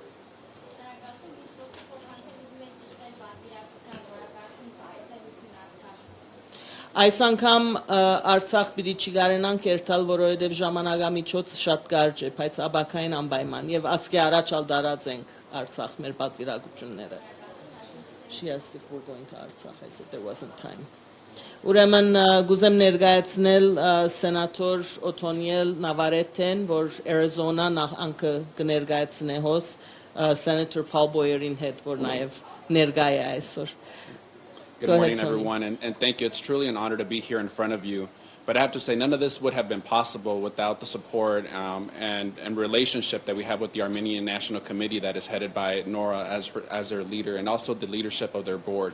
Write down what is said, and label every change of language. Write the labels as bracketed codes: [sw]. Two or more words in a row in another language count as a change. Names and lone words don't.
[hy] Այս անգամ Արցախ պիտի չգարենանք երթալ, որովհետև ժամանակամիջոցը շատ կարճ է, բայց աբակային անպայման եւ ասկի առաջ ալ դարած ենք Արցախ մեր պատվիրակությունները [en] She asked if we're going to Artsakh. I said there wasn't time. [hy] Ուրեմն գուզեմ ներկայացնել սենատոր Օթոնիել Նավարետեն, որ Arizona նահանգը կներկայացնե հոս Senator Paul Boyerին հետ, որ նաև ներկայ է այսօր [en] Good morning, everyone, and thank you. It's truly an honor to be here in front of you. But I have to say, none of this would have been possible without the support and relationship that we have with the Armenian National Committee that is headed by Nora as their leader, and also the leadership of their board.